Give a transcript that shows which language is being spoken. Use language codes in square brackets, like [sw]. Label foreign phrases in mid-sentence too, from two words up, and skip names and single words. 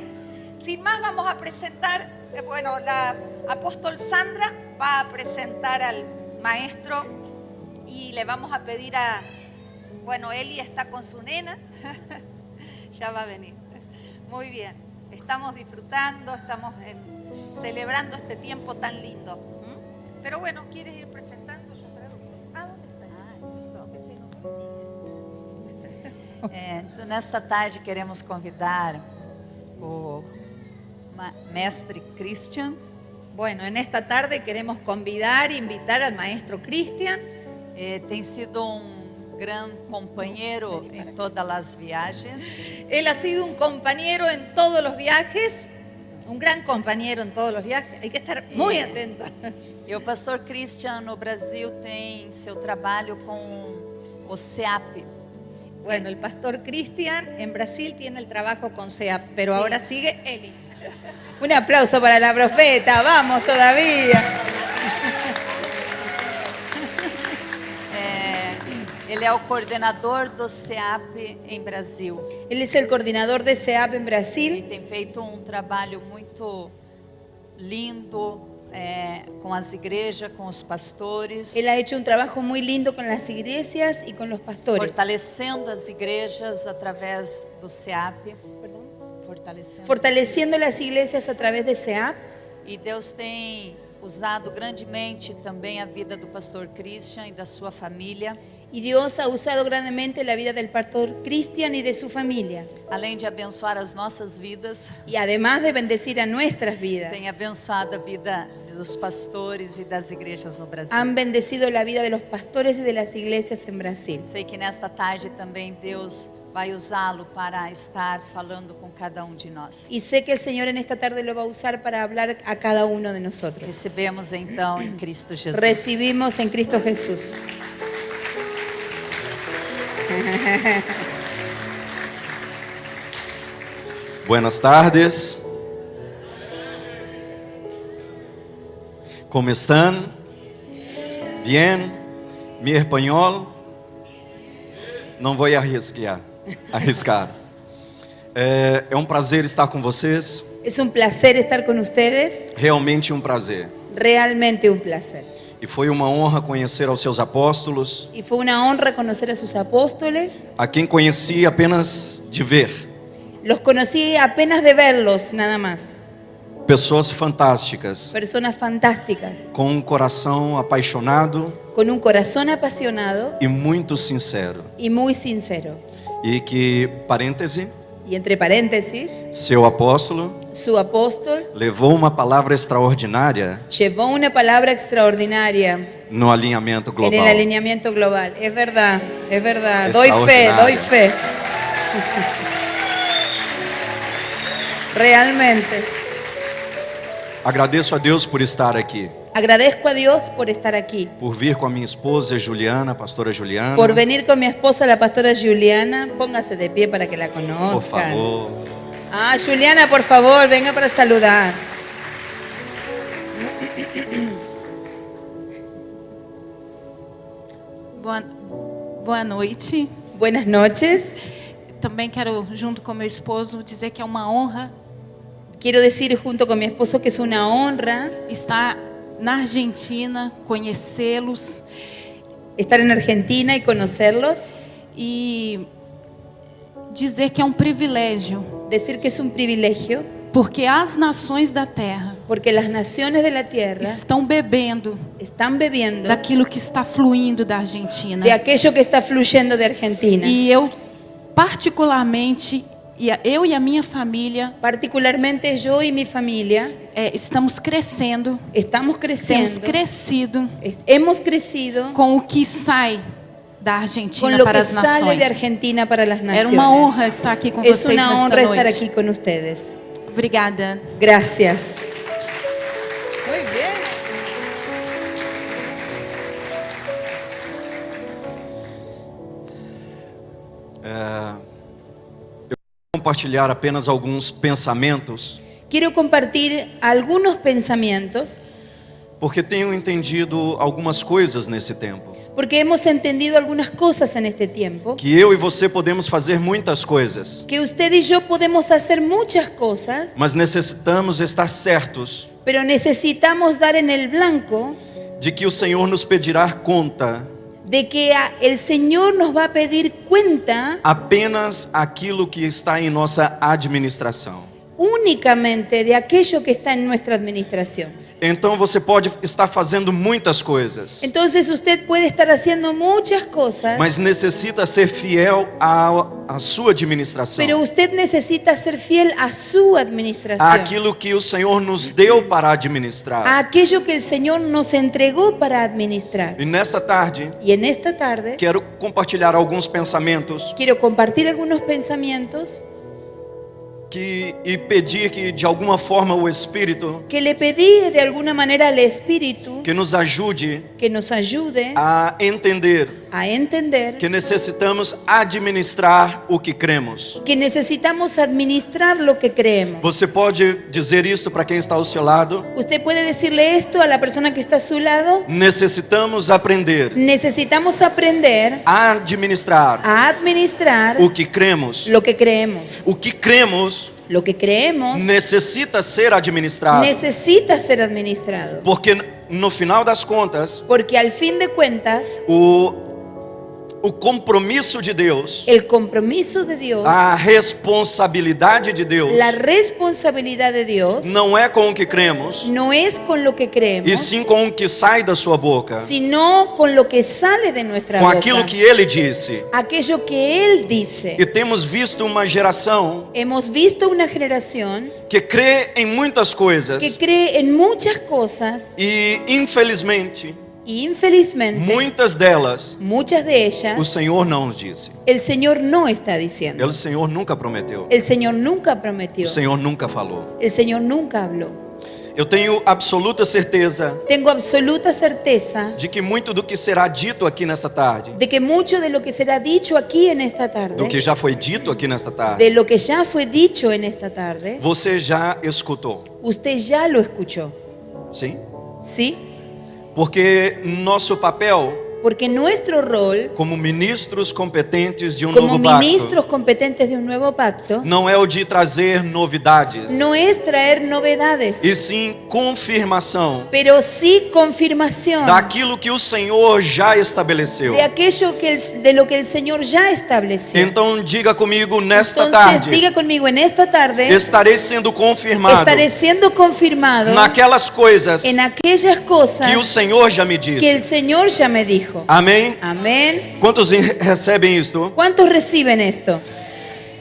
[es] Sin más, vamos a presentar, la apóstol Sandra va a presentar al maestro y le vamos a pedir Eli está con su nena, ya va a venir. Muy bien, estamos disfrutando, estamos celebrando este tiempo tan lindo. Pero bueno, ¿quieres ir presentando? ¿Dónde está? Que se nos olvide. [pt] Então, nesta tarde queremos convidar o mestre Christian. [es] Bueno, en esta tarde queremos invitar al maestro Christian. [pt] Tem sido gran companheiro em todas as viagens. [es] Él ha sido un compañero en todos los viajes, un gran compañero en todos los viajes. Hay que estar muy atento. [pt] E o pastor Christian no Brasil tem seu trabalho com o SEAP. [es] Bueno, el pastor Christian en Brasil tiene el trabajo con SEAP, pero Sí. ahora sigue Eli. Un aplauso para la profeta, vamos todavía. [pt] Ele é o coordenador do SEAP em Brasil. [es] Él es el coordinador de SEAP en [pt] Ele Brasil. tem feito trabalho muito lindo com as igrejas, com os pastores, [es] Él ha hecho un trabajo muy lindo con las iglesias y con los pastores. [pt] fortalecendo as igrejas através do SEAP. [es] Fortaleciendo las iglesias a través de SEAP. [pt] E Deus tem usado grandemente também a vida do pastor Christian e da sua família. [es] Y Dios ha usado grandemente la vida del pastor Christian y de su familia. [pt] Além de abençoar as nossas vidas, [es] Y además de bendecir a nuestras vidas, [pt] tem abençoado a vida dos pastores e das igrejas no Brasil. [es] han bendecido la vida de los pastores y de las iglesias en Brasil. [pt] Sei que nesta tarde também Deus vai usá-lo para estar falando com cada de nós. [es] Y sé que el Señor en esta tarde lo va a usar para hablar a cada uno de nosotros. [pt] Recebemos então em Cristo Jesus. [es] Recibimos en Cristo Jesús. Buenas tardes. ¿Cómo están? Bien. Mi español [pt] não vou arriscar. É um prazer estar com vocês. [es] Es un placer estar con ustedes, [pt] Realmente um prazer. [es] realmente un placer. [pt] E foi uma honra conhecer aos seus apóstolos, [es] Y fue una honra conocer a sus apóstoles. [pt] a quem conheci apenas de ver. [es] Los conocí apenas de verlos, nada más. [pt] Pessoas fantásticas, [es] Personas fantásticas, [pt] com um coração apaixonado [es] con un corazón apasionado [pt] e muito sincero. [es] y muy sincero. [pt] E que, parêntese, [es] Y entre paréntesis, [pt] seu apóstolo [es] su apóstol [pt] levou uma palavra extraordinária [es] llevó una palabra extraordinaria [pt] no alinhamento [es] en [pt] global. [es] el alineamiento global. Es verdad, es verdad. Extraordinaria. Doy fe. Realmente. [pt] Agradeço a Deus por estar aqui, [es] Agradezco a Dios por estar aquí, [pt] por vir com a minha esposa Juliana, a pastora Juliana. [es] por venir con mi esposa, la pastora Juliana. Póngase de pie para que la Por conozcan. favor. Ah, Juliana, por favor, venga para saludar. [pt] Boa noite. [es] Buenas noches. [pt] Também quero, junto com meu esposo, dizer que é uma honra [es] Quiero decir junto con mi esposo que es una honra [pt] estar na Argentina, conhecê-los [es] estar en Argentina y conocerlos. [pt] e dizer que é um privilégio, [es] Decir que es un privilegio [pt] porque as nações da terra [es] porque las naciones de la tierra [pt] estão bebendo [es] están bebiendo [pt] daquilo que está fluindo da Argentina. [es] de aquello que está fluyendo de Argentina. [pt] E eu, particularmente, eu e a minha família, [es] Particularmente yo y mi familia [pt] estamos crescendo, [es] estamos [pt] temos [es] creciendo, [pt] crescido [es] hemos crecido [pt] com o que sai da [es] con [pt] Argentina [es] lo [pt] para [es] que [pt] as [es] sale de [pt] nações. [es] Argentina para las [pt] Era [es] naciones. [pt] uma honra estar aqui com [es] Es [pt] vocês [es] una [pt] nesta [es] honra estar [pt] noite. [es] aquí con ustedes. [pt] Obrigada. [es] Gracias. Muy bien. [pt] Eu vou compartilhar apenas alguns pensamentos, [es] Quiero compartir algunos pensamientos [pt] porque tenho entendido algumas coisas nesse tempo. [es] porque hemos entendido algunas cosas en este tiempo. [pt] Que eu e você podemos fazer muitas coisas, [es] Que usted y yo podemos hacer muchas cosas, [pt] mas necessitamos estar certos [es] pero necesitamos dar en el blanco [pt] de que o Senhor nos pedirá conta [es] de que el Señor nos va a pedir cuenta [pt] apenas aquilo que está em nossa administração. [es] únicamente de aquello que está en nuestra administración. [pt] Então você pode estar fazendo muitas coisas, [es] Entonces usted puede estar haciendo muchas cosas, [pt] mas necessita ser fiel à sua administração, [es] pero usted necesita ser fiel a su administración, [pt] àquilo que o Senhor nos deu para [es] a [pt] administrar. [es] aquello que el Señor nos entregó para administrar. [pt] E nesta tarde, [es] Y en esta tarde [pt] quero compartilhar alguns pensamentos [es] quiero compartir algunos pensamientos [pt] e pedir que de alguma forma o Espírito [es] que le pedí de alguna manera al Espíritu [pt] que nos ajude [es] que nos ayude [pt] a entender [es] a entender [pt] que necessitamos administrar o que cremos. [es] que necesitamos administrar lo que creemos. [pt] Você pode dizer isso para quem está ao seu lado? [es] Usted puede decirle esto a la persona que está a su lado. [pt] Necessitamos aprender [es] Necesitamos aprender [pt] a administrar [es] a administrar [pt] o que cremos. [es] lo que creemos. [pt] O que cremos [es] Lo que creemos [pt] necessita ser administrado, [es] necesita ser administrado. [pt] porque no final das contas, [es] Porque al fin de cuentas, [pt] o compromisso de Deus, [es] el compromiso de Dios, [pt] a responsabilidade de Deus, [es] la responsabilidad de Dios, [pt] não é com o que cremos, [es] no es con lo que [pt] e [es] creemos, [pt] sim com o que sai da sua boca, [es] sino con lo que sale de nuestra [pt] com [es] boca. [pt] aquilo que Ele disse. [es] Aquello que Él dice. [pt] E temos visto uma geração [es] Hemos visto una generación [pt] que crê em muitas coisas [es] que cree en muchas cosas [pt] e, infelizmente, [es] y infelizmente [pt] muitas delas [es] muchas de [pt] o [es] ellas [pt] Senhor não nos disse. [es] el Señor no está diciendo. [pt] O Senhor nunca prometeu. [es] El Señor nunca prometió. [pt] O Senhor nunca falou. [es] El Señor nunca habló. [pt] Eu tenho absoluta certeza [es] Tengo absoluta certeza [pt] de que muito do que será dito aqui nesta tarde, [es] de que mucho de lo que será dicho aquí en esta tarde, [pt] do que já foi dito aqui nesta tarde, [es] de lo que ya fue dicho en esta tarde, [pt] você já escutou. [es] usted ya lo escuchó. [pt] Sim? [es] ¿Sí? [pt] Porque nosso papel [es] Porque nuestro rol [pt] como ministros competentes de [es] como [pt] novo pacto [es] ministros competentes de un nuevo pacto [pt] não é o de trazer novidades, [es] no es traer novedades, [pt] e sim confirmação [es] pero sí confirmación [pt] daquilo que o Senhor já estabeleceu. [es] de aquello de lo que el Señor ya estableció. [pt] Então diga comigo nesta [es] Entonces [pt] tarde, [es] diga conmigo, en esta tarde [pt] estarei sendo confirmado [es] estaré siendo confirmado [pt] naquelas coisas [es] en aquellas cosas [pt] que o Senhor já me [es] que el [pt] disse. [es] Señor ya me dijo. [pt] Amém? [es] Amén. [pt] Quantos recebem isto? [es] ¿Cuántos reciben esto?